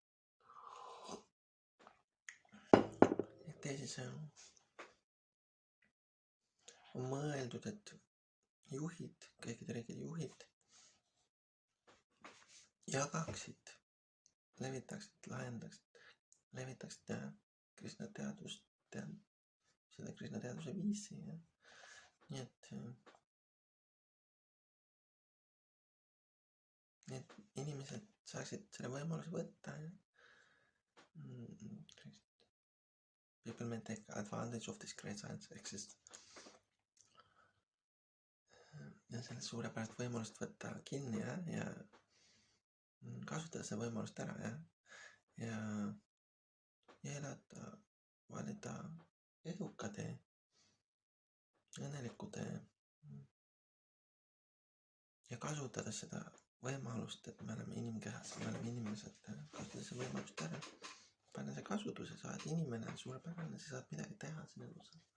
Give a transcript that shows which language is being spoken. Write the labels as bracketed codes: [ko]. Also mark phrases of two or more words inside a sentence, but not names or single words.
[et] Et teisisõnu on mõeldud, et juhid, kõikide riikide juhid jagaksid, levitaksid Krishna teadust, seda Krishna teaduse viisi. Ja. Nii et inimesed saaksid selle võimaluse võtta. [en] People may take advantage of this great science exist. [et] Ja sellest suurepärast võimalust võtta kinni ja kasutada seda võimalust ära ja elada, valida eduka tee, õnneliku tee ja kasutada seda võimalust, et me oleme inimkehas, me oleme inimesed, kasutada seda võimalust ära, panna see kasutuse, sa oled inimene, suurepärane, sa saad midagi teha siin elus.